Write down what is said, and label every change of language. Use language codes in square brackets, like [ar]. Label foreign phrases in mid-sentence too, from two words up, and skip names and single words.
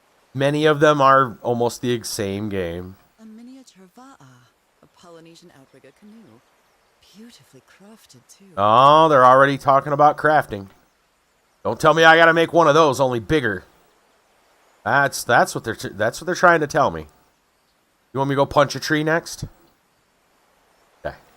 [en] Many of them are almost the same game. A miniature va'a, a Polynesian outrigger canoe. Beautifully crafted, too. Oh, they're already talking about crafting. Don't tell me I gotta make one of those, only bigger. That's what they're trying to tell me. You want me to go punch a tree next? Okay.